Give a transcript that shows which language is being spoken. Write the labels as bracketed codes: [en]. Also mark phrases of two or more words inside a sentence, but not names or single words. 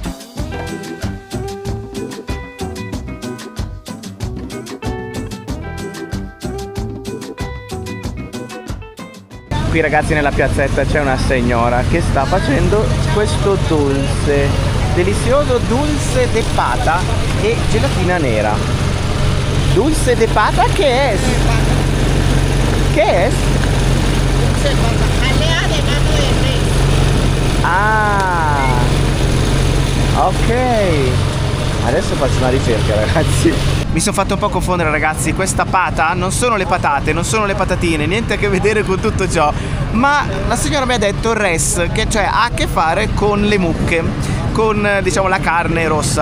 [it] Qui ragazzi nella piazzetta c'è una signora che sta facendo questo dolce, delizioso [es] dulce de pata [it] e gelatina nera. [es] Dulce de pata, ¿qué es? ¿Qué es? Dulce de pata, jalea de gato de res. Ah, ok. [it] Adesso faccio una ricerca ragazzi. Mi sono fatto un po' confondere ragazzi, questa pata non sono le patate, non sono le patatine, niente a che vedere con tutto ciò, ma la signora mi ha detto res, che cioè ha a che fare con le mucche, con diciamo la carne rossa.